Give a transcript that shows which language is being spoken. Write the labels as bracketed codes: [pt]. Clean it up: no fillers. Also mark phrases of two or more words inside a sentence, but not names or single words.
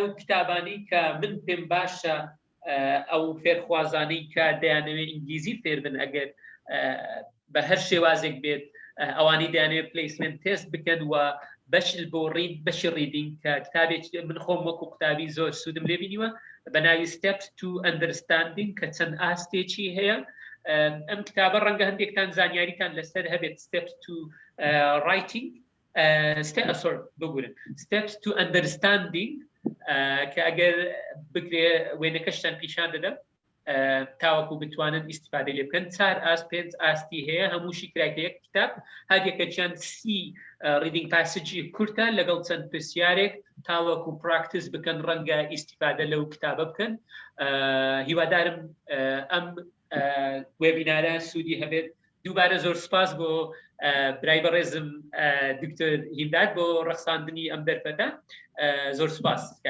[ckb] کتابانەی کە من پێم باشە ئەو فێرخوازانەی کە دەیانەوێت ئینگلیزی فێر بن ئەگەر بە هەر شێوازێک بێت ئەوانی دەیانەوێت [en] placement test [ckb] بکەن و بەشل بۆ ڕید بەشی ڕیدینگ کە کتابێک من خۆم وەکو قوتابی زۆر سوودم لێ بینیوە بە ناوی [en] steps to understanding [ckb] کە چەند ئاستێکی هەیە ئەم کتابە ڕەنگە هەندێکتان زانیاریتان لەسەر هەبێت [en] steps to writing [ckb] بگورن [en] steps to understanding [ckb] کە ئەگەر بگرێ وێنەکەشتان پیشان دەدەم تاوەکو بتوانن ئیستیفادە لێ بکەن 4 ئاست 5 ئاستی هەیە هەمووشی کراکە یەک کتاب هەردێکەکیان 30 [en] reading passage [ckb] کورتە لەگەڵ چەند پرسیارێک تاوەکو پراکتیس بکەن ڕەنگە ئیستیفادە لەو کتابە بکەن هیوادارم ئەم وێبینارە سوودی هەبێت دووبارە زۆر سپاس بۆ برای بەڕێزم دکتۆر هینداد بۆ ڕەخساندنی ئەم دەرفەتە زۆر سپاس